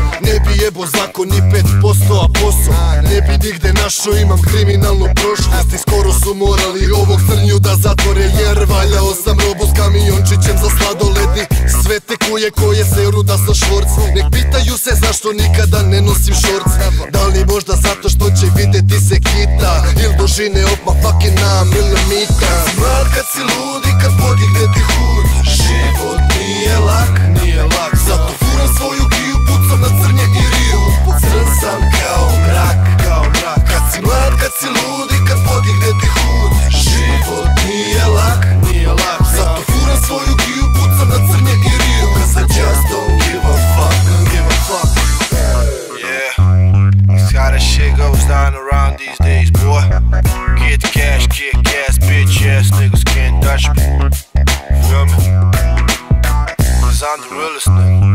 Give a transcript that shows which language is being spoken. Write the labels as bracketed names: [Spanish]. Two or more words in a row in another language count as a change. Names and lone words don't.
[Serbian] Ne bi jebo zakon ni 5%, a posao ne bi nigde našo, imam kriminalnu prošlost. I skoro su morali ovog crnju da zatvore, jer valjao sam robu s kamiončićem za sladoledi. Sve te kuje koje se ruda sa švorc. Nek pitaju se zašto nikada ne nosim šorc. Da li možda zato što će videti se kita, il dužine [English] of my fucking 9 mm. [Serbian] Kad si mlad, kad si lud i kad podigne ti hud, život nije lak, zato furam svoju giju, pucam na crnje i riju. Crn sam kao mrak. Kad si mlad, kad si lud i kad podigne ti hud, život nije lak, zato furam svoju giju, pucam na crnje i riju. [English] Cause I just don't give a fuck. Yeah, that's how that shit goes down around these days, boy. Get cash, kick ass, bitch ass niggas can't touch me. Feel me? Cause I'm the realest nigga.